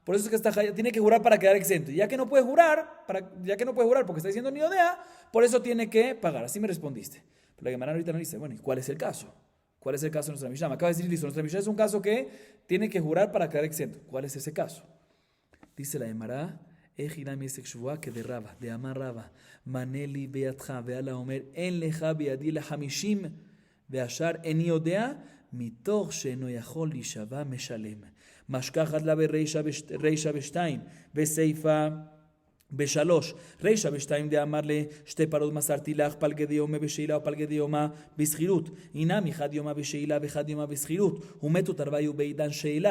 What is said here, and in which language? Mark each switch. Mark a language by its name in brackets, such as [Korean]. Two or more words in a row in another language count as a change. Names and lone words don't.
[Spanish] Por eso es que tiene que jurar para quedar exento. Y ya que no puede jurar, porque está diciendo [Hebrew] ני יודע, [Spanish] por eso tiene que pagar. Así me respondiste. Pero la Gemara ahorita no dice, bueno, ¿y cuál es el caso? ¿Cuál es el caso de nuestra Mishnah? Me acaba de decir, listo, nuestra Mishnah es un caso que tiene que jurar para quedar exento. ¿Cuál es ese caso? Dice la Gemara, que de Raba, de [Aramaic] אמר רבה, [Hebrew] מנה לי בידך והלה אומר אין לך בידי לחמשים והשאר איני יודע מתוך שאינו יכול לישבע משלם. [Aramaic] משכחת לה ברישה בשתיים, בסייפה בשלוש. רישה בשתיים דאמר לשתי פרות מסרתי לך פלגי יומה בשאילה או פלגי יומה בשכירות. הינם אחד יומה בשאילה ואחד יומה בשכירות. ומתו תרוויו בעידן שאילה.